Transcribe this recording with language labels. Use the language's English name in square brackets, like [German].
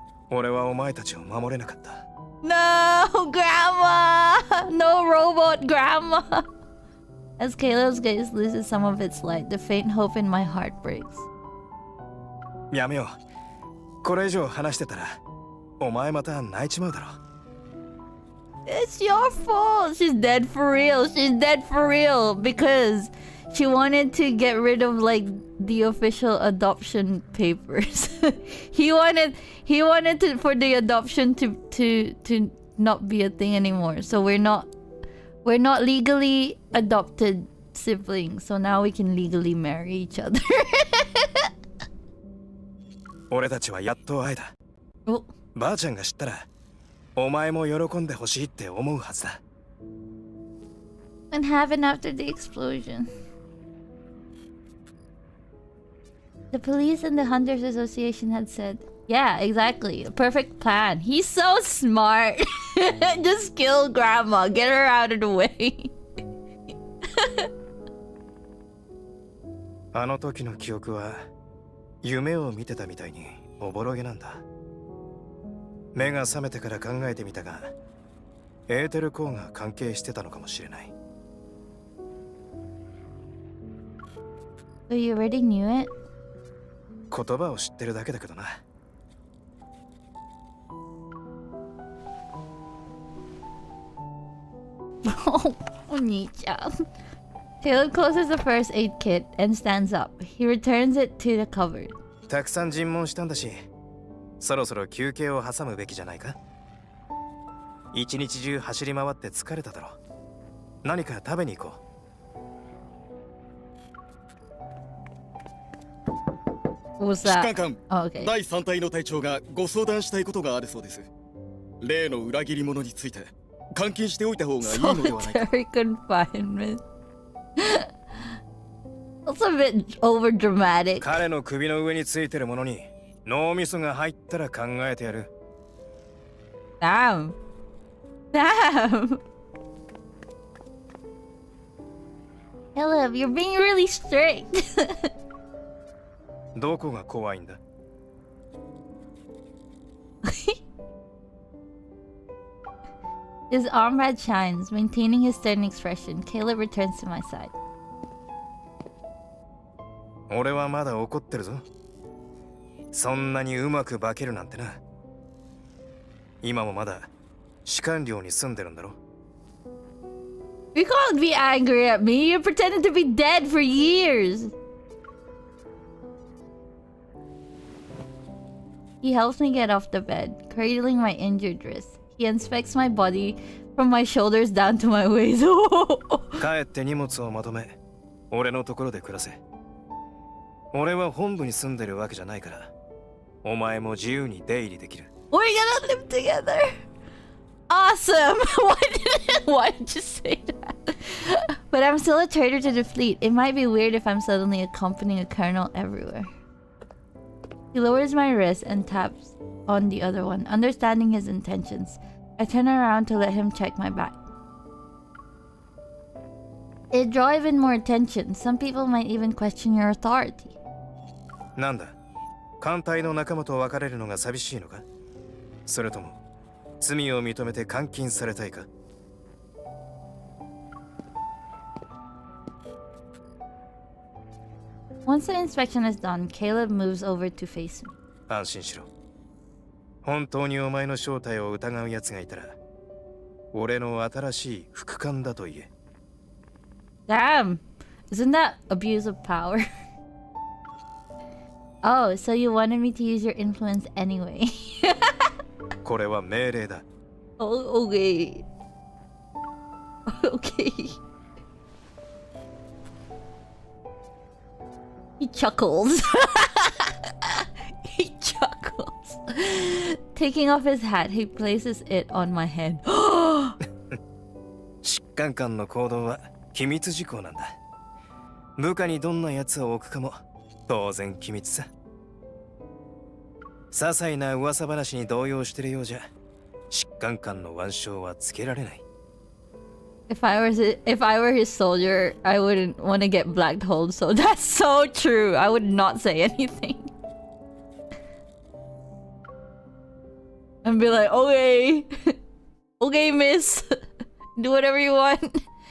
[Japanese] 俺はお前たちを守れなかった。 [English] No, Grandma! No robot Grandma! As Caleb's gaze loses some of its light, the faint hope in my heart breaks. [Japanese] やめよう。これ以上話してたらお前また泣いちまうだろ。 [English] It's your fault! She's dead for real! She's dead for real! Because she wanted to get rid of like the official adoption papers. he wanted for the adoption to not be a thing anymore. So we're not legally adopted siblings. So now we can legally marry each other. [Japanese] 俺たちはやっと会えた。ばあちゃんが知ったらお前も喜んでほしいって思うはずだ。 [English] What happened after the explosion? The police and the Hunters Association had said, yeah, exactly. A perfect plan. He's so smart. Just kill Grandma. Get her out of the way. [Japanese] あの時の記憶は夢を見てたみたいにおぼろげなんだ。目が覚めてから考えてみたが、エーテルコーが関係してたのかもしれない。 [English] So you already knew it? [Japanese] 言葉を知ってるだけだけどな。 ONII-CHAN. [English] Caleb closes the first aid kit and stands up. He returns it to the cupboard. [Japanese] たくさん尋問したんだし、そろそろ休憩を挟むべきじゃないか。一日中走り回って疲れただろ。何か食べに行こう。疾患官、 [English] okay. [Japanese] 第3隊の隊長がご相談したいことがあるそうです。例の裏切り者について監禁しておいた方がいいのではないか。 [English] Solitary confinement. That's a bit over dramatic. [Japanese] 彼の首の上についてるものに脳みそが入ったら考えてやる。 [English] Damn. Damn. Caleb, you're being really strict. [Japanese] どこが怖いんだ？ [English] His arm pad shines, maintaining his stern expression. Caleb returns to my side. [Japanese] 俺はまだ怒ってるぞ。そんなにうまく化けるなんてな。今もまだ士官寮に住んでるんだろ。 [English] You can't be angry at me. You pretended to be dead for years. He helps me get off the bed, cradling my injured wrist. He inspects my body from my shoulders down to my waist. [Japanese] 帰って荷物をまとめ、俺のところで暮らせ。俺は本部に住んでるわけじゃないから、お前も自由に出入りできる。 [English] We're gonna live together. Awesome. Why did you say that? But I'm still a traitor to the fleet. It might be weird if I'm suddenly accompanying a colonel everywhere. He lowers my wrist and taps on the other one, understanding his intentions. I turn around to let him check my back. It'd draw even more attention. Some people might even question your authority. [Japanese] なんだ、艦隊の仲間と別れるのが寂しいのか？それとも罪を認めて監禁されたいか？ [English] Once the inspection is done, Caleb moves over to face me. [Japanese] 安心しろ。本当にお前の正体を疑う奴がいたら、俺の新しい副官だと言え。 [English] Damn! Isn't that abuse of power? Oh, so you wanted me to use your influence anyway. [Japanese] これは命令だ。 [English] Oh, okay. Okay. He chuckles. He chuckles. Taking off his hat, he places it on my head. [Japanese] 執管官の行動は機密事項なんだ。部下にどんな奴を置くかも当然機密さ。些細な噂話に動揺してるようじゃ、執管官の腕章はつけられない。 [English] If I were his soldier, I wouldn't want to get black holed. So that's so true. I would not say anything. And be like, okay, okay, miss, do whatever you want.